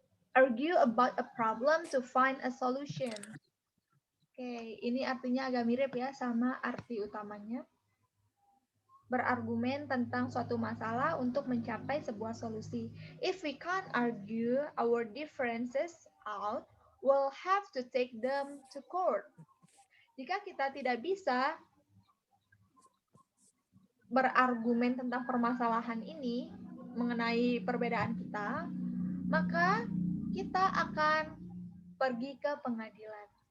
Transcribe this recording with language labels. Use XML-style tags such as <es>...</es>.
<en>Argue about a problem to find a solution.</en> <id>Oke, ini artinya agak mirip ya sama arti utamanya. Berargumen tentang suatu masalah untuk mencapai sebuah solusi.</id> <en>If we can't argue our differences out, we'll have to take them to court.</en> <id>Jika kita tidak bisa berargumen tentang permasalahan ini mengenai perbedaan kita, maka kita akan pergi ke pengadilan.</id>